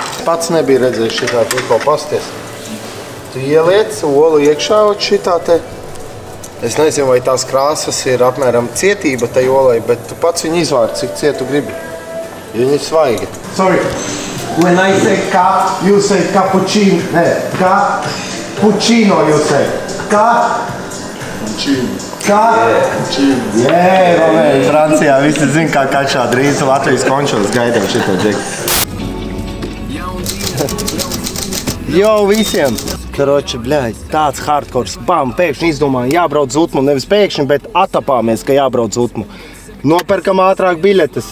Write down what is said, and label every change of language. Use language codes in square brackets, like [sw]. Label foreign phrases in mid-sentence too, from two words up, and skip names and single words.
[lv] pats nebija redzējis šitā, tikko pasties. Tu ieliec olu iekšā šitā te. Es nezinu, vai tās krāsas ir apmēram cietība tai olai, bet tu pats viņu izvāri, cik cietu gribi. Ja viņi ir svaigi. [en] Sorry, when I say cup, you say cappuccino. Nē, cappuccino you say. Cappuccino. Cappuccino. [lv] Jē, Romēļ, Francijā visi zin, kā kačā drīz Latvijas končos gaidām šito džeku. Jo, visiem! [ru] Короче, блядь, [lv] tāds hardkors. Bam, pēkšņi izdomāju, jābrauc uz Utmu. Nevis pēkšņi, bet atapāmies, ka jābrauc uz Utmu. Nopērkam ātrāk biļetes.